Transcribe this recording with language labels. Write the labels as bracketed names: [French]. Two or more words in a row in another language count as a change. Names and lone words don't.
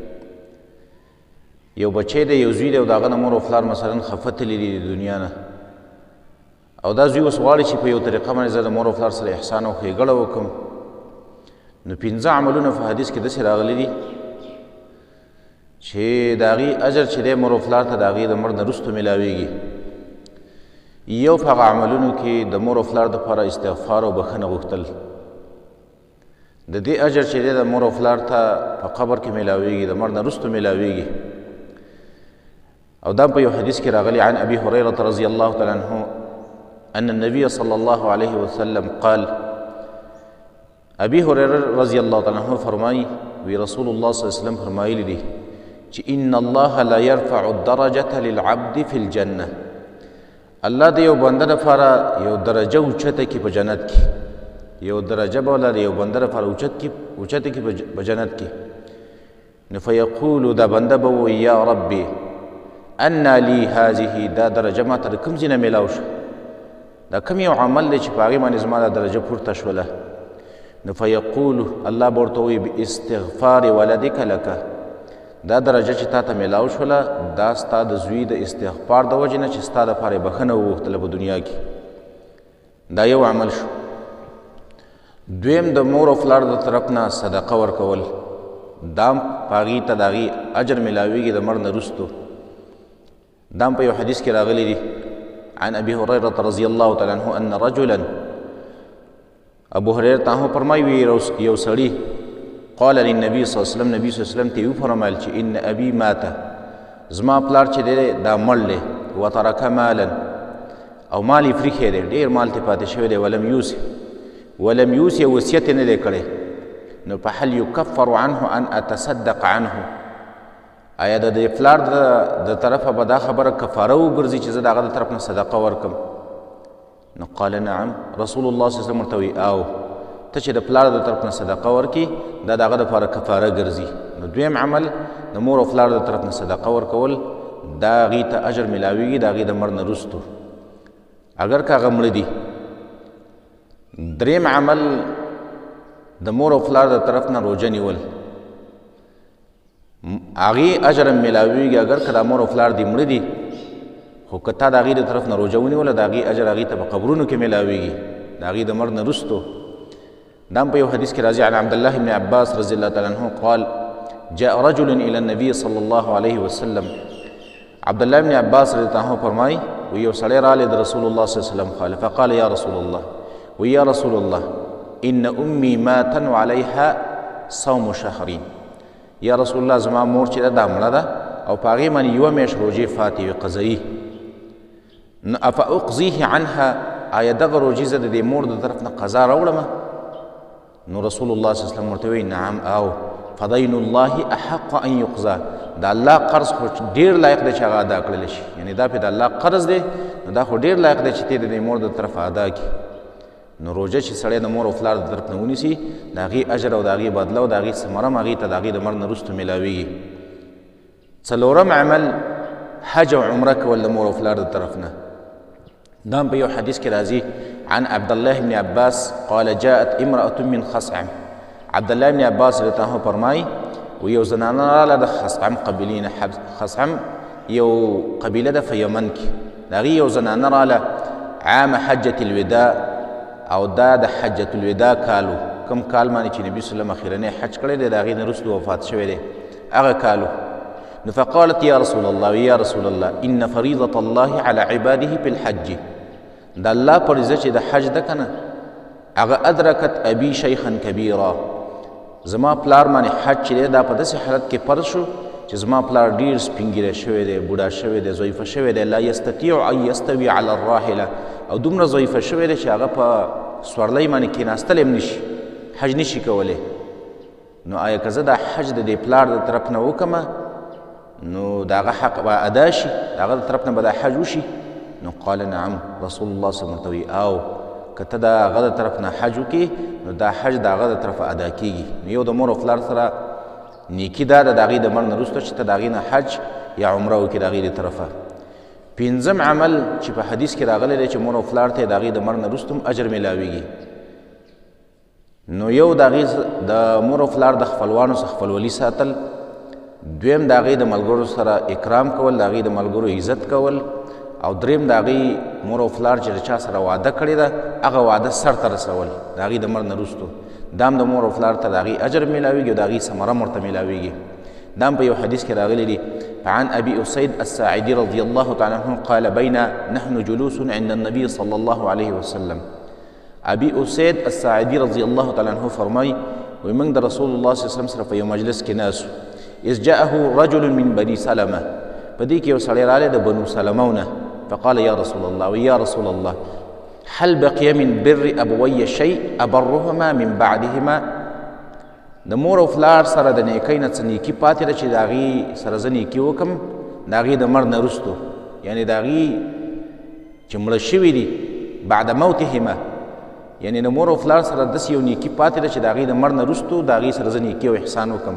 [Pashto] یو بچی دی، یو زوی دی او د هغه نه مور او پلار مثلا خفه تللی دي د دنیا نه، او دا زوی اوس غواړي چې په یو طریقه باندې زه د مور او پلار سره احسان او ښېګړه وکړم، نو 15 عملونه په حدیث کې داسې راغلي دي چې د هغې اجر چې دی مور او پلار ته د هغې د مرګ نه وروسته میلاویږي. یو په هغه عملونو کې د مور او پلار دپاره استغفار او بښنه غوښتل، د دې اجر چې دی د مور او پلار ته په قبر کې میلاویږي، د مرګ نه وروسته میلاویږي. او دا په یو حدیث کې راغلی [Arabic] عن ابي هريره رضي الله تعالى عنه ان النبي صلى الله عليه وسلم قال، [Pashto] ابي هريره [Arabic] رضي الله تعالى عنه [Pashto] فرمایي وی رسول الله [Arabic] صلی الله علیه وسلم [Pashto] فرمایلی دي چې [Arabic] ان الله لا يرفع الدرجه للعبد في الجنه، [Pashto] الله د یو بنده لپاره یو درجه اوچته کړي په جنت کې، یو درجه به الله د یو بنده لپاره اوچته کړي په جنت کې. نو فیقول دا بنده به وایي [Arabic] یا ربي انا لی هذه، [Pashto] دا درجه ما ته د کوم ځای نه میلاو شو، دا کوم یو عمل دی چې په هغې باندې زما دا درجه پورته شوله. نو فیقول الله به ورته وایي [Arabic] باستغفار ولدک لکه، [Pashto] دا درجه چې تا ته میلاو شوله دا ستا د زوی د استغفار د وجې نه چې ستا دپاره یې بښنه وغوښتله په دنیا کې. دا یو عمل شو. دویم د مور او پلار د طرف نه صدقه ورکول، دا هم په هغې ته د هغې اجر میلاویږي د مړ نه وروستو. دا هم په یو حدیث کې راغلی دي [Arabic] عن ابي هريره رضي الله تعالى عنه ان رجلا، [Pashto] ابو هريره ته فرمایي یو سړي [Arabic] قال للنبي صلی الله علیه وسلم، [Pashto] نبي [Arabic] صلی الله علیه وسلم [Pashto] ته یې وفرمایل چې [Arabic] ان ابي ماته، [Pashto] زما پلار چې دی دا مړ دی، [Arabic] وترک مالا، [Pashto] او مال یې پرېښی دی، ډېر مال ترې پاتې شوی دی، [Arabic] ولم یوصي [Pashto] وصیت یې نه دی کړی. [Arabic] نو فهل یکفر عنه ان اتصدق عنه، [Pashto] آیا د دې پلار د طرفه به دا خبره کفاره وګرځي چې زه د هغه د طرف نه صدقه ورکړم؟ نو [Arabic] قال نعم، [Pashto] رسول الله [Arabic] صلی الله علیه وسلم [Pashto] ورته وایي او ته چې د پلار د طرف نه صدقه ورکړي دا د هغه دپاره کفاره ګرځي. نو دویم عمل د مور او پلار د طرف نه صدقه ورکول، دا هغې ته اجر میلاویږي د هغې د مړ نه وروستو اگر که هغه مړه دي. دریم عمل د مور او پلار د طرف نه روژه نیول، هغې اجر هم میلاویږي اگر که دا مور او پلار دي مړه دي، خو که تا د هغې د طرف نه روژه ونیوله د هغې اجر هغې ته په قبرونو کې میلاویږي د هغې د مړ نه وروستو. دا هم په یو حدیث کې راځي [Arabic] عن عبدالله بن عباس رضی الله تعالی عنه قال جاء رجل الى النبي صلی الله علیه وسلم، عبدالله بن عباس رضی الله عنه [Pashto] فرمایي و یو سړی رالی د رسول الله صلی الله علیه وسلم خاله [Arabic] فقال یا رسول الله، و یا رسول الله ان امي ماتا وعليها صوم شهرين، [Pashto] یا رسول الله زما مور چې دا مړه ده او په هغې باندې یوه میاشت روژې فاتې وي قضایي، نو [Arabic] افاقضیه عنها، [Pashto] آیا دغه روژې زه د دې مور د طرف نه قضا راوړمه؟ نو رسول الله [Arabic] صلی الله علیه وسلم [Pashto] ورته وایي نعم او [Arabic] فدین الله احق ان یقضى، [Pashto] د الله قرض خو ډېر لایق دی چې هغه ادا کړلی شي، یعنې دا پې د الله قرض دی نو دا خو ډېر لایق دی چې ته د دې مور د طرفه ادا کړي. نو روژه چې سړی د مور او پلار د طرف نه ونیسي د هغې اجر او د هغې بدله او د هغې ثمره هم هغې ته د هغې د مړ نه وروسته میلاویږي. څلورم عمل حج او عمره کول د مور او پلار د طرف نه، دا هم په یو حدیث کې راځي [Arabic] عن عبد الله بن عباس قال جاءت امرأة من خصعم، [Pashto] عبد الله بن عباس [Arabic] رضی الله عنه [Pashto] فرمایي و یو زنانه راله د خصعم قبیلې نه. خصعم یو قبیله ده په یمن کې، د هغې یو زنانه راله [Arabic] عام حجة الوداع، [Pashto] او دا د حجة الوداع کالو، کوم کال باندې چې نبي صلی الله علیه وسلم اخرنی حج کړی دی د هغې نه وروسته وفات شوی دی هغه کالو. [Arabic] نو فقالت یا رسول الله، یا رسول الله ان فریضة الله على عباده في الحج، [Pashto] د الله فریضه چې د حج ده که نه هغه [Arabic] ادرکت ابي شیخا کبیرا، [Pashto] زما پلار باندې حج چې دی دا په داسې حالت کې فرض شو چې زما پلار ډېر سپین ږیری شوی دی، بوډا شوی دی، ضعیفه شوی دی، [Arabic] لا یستطیع ان یستوي على الراحله، [Pashto] او دومره ضعیفه شوی دی چې هغه په سورلۍ باندې کېناستلی هم نشي، حج نشي کولی. نو آیا که زه دا حج د دې پلار د طرف نه وکړمه نو د هغه حق به ادا شي، د هغه د طرف نه به دا حج وشي؟ نو [Arabic] قال نعم، [Pashto] رسول الله [Arabic] صلی الله علیه وسلم [Pashto] او که ته د هغه د طرف نه حج وکړې نو دا حج د هغه د طرفه ادا کېږي. نو یو د مور او پلار سره نیکي دا ده د هغې د مړ نه وروسته چې ته د هغې نه حج یا عمره وکړې د هغې د طرفه. پنځم عمل چې په حدیث کې راغلی دی چې مور او پلار ته یې د هغې د مړ نه وروسته هم اجر میلاویږي، نو یو د هغې د مور او پلار د خپلوانو څخه خپلولي ساتل، دویم د هغې د ملګرو سره اکرام کول، د هغې د ملګرو عزت کول، او دریم د هغې مور او پلار چې د چا سره واده کړې ده هغه واده سرته رسول د هغې د مرګ نه وروستو، دا هم د مور او پلار ته د هغې اجر میلاویږي او د هغې ثمره ورته میلاویږي. دا هم په یو حدیث کې راغلی دی. [Arabic] فعن ابي اسيد الساعدي رضي الله تعالى عنه قال بين نحن جلوس عند النبي صلى الله عليه وسلم. [Pashto] ابي اسيد الساعدي [Arabic] رضي الله تعالى عنه [Pashto] فرمای ومن د رسول الله [Arabic] صلی الله علیه وسلم [Pashto] سره په یو مجلس کې ناسو، [Arabic] اذ جاءه رجل من بني سلمه، [Pashto] په دې کې یو سړی راغلی د بنو سلمونه، [Arabic] فقال يا رسول الله ويا رسول الله هل بقي من بر ابوي شيء ابرهما من بعدهما، [Pashto] د مور او پلار سره د نیکۍ نه څه نیکي پاتې ده چې د هغې سره زه نیکي وکړم د هغې د مرګ نه وروستو، یعنې د هغې چې مړه شوي دي [Arabic] بعد موتهما، [Pashto] یعنې د مور او پلار سره داسې یو نیکي پاتې ده چې د هغې د مرګ نه وروستو د هغې سره زه نیکي او احسان وکړم.